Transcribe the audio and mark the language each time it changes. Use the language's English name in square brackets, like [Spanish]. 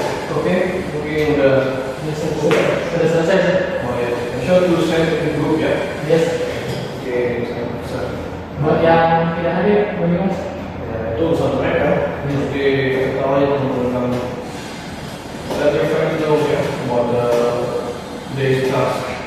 [Indonesian] Oke, mungkin udah. Sudah selesai sih. [English] Oh ya, make sure to send in group ya. Yes. [Indonesian] Oke, saya bisa. Buat yang tidak hadir, bagaimana? Ya, itu urusan mereka. Jadi ketawa yang menggunakan. [English] Let your friends know ya about the day's task.